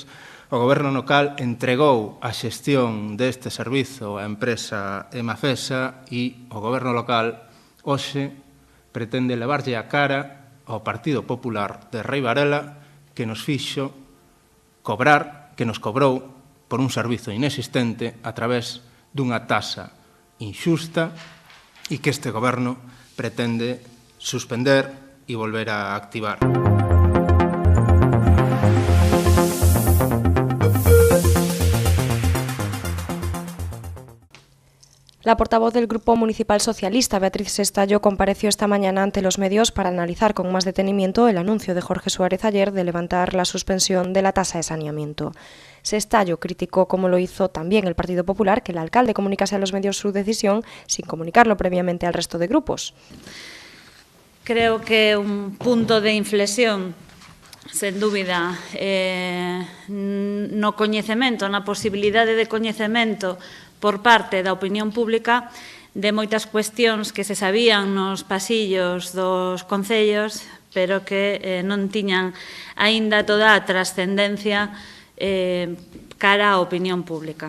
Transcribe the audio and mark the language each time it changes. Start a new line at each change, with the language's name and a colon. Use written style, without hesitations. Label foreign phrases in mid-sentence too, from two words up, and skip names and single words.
Galician: O goberno local entregou a xestión deste servizo á empresa Emafesa e o goberno local hoxe pretende levarlle a cara ao Partido Popular de Rei Varela que nos fixo cobrar, que nos cobrou por un servizo inexistente a través dunha tasa inxusta e que este goberno pretende suspender e volver a activar.
Spanish: La portavoz del Grupo Municipal Socialista, Beatriz Sestallo, compareció esta mañana ante los medios para analizar con más detenimiento el anuncio de Jorge Suárez ayer de levantar la suspensión de la tasa de saneamiento. Sestallo criticó, como lo hizo también el Partido Popular, que el alcalde comunicase a los medios su decisión sin comunicarlo previamente al resto de grupos.
Galician: Creo que un punto de inflexión, sen dúbida, no coñecemento, na posibilidade de coñecemento por parte da opinión pública de moitas cuestións que se sabían nos pasillos dos concellos, pero que non tiñan aínda toda a trascendencia cara á opinión pública.